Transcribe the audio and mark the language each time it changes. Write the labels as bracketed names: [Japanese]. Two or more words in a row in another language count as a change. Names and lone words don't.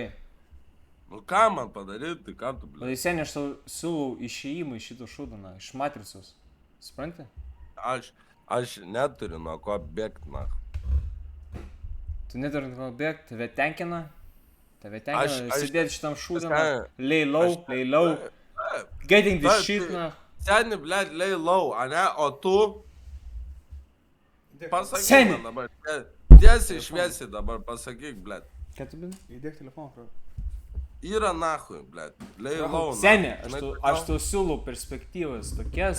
[Lithuanian] Nu ką man padaryti, tai ką tu, blėt? Tai seniai, aš tau siūlau išėjimą iš šito šūdoną, iš matricos. Supranti? Aš neturiu nuo ko bėgti, na. Tu neturi nuo ko bėgti, tave tenkina? Sėdėti šitam šūdoną, [English] lay low. Getting this shit, [Lithuanian] na. Seni, blėt, [English] lay low, [Lithuanian] ane, o tu... Pasakyk man dabar, tiesiai šviesiai dabar, pasakyk, blėt. Ką tu bini? Įdėk telefoną, prav. Yra [Russian] нахуй, блять, [English] lay low. [Lithuanian] Seni, aš tau siūlau perspektyvas tokias.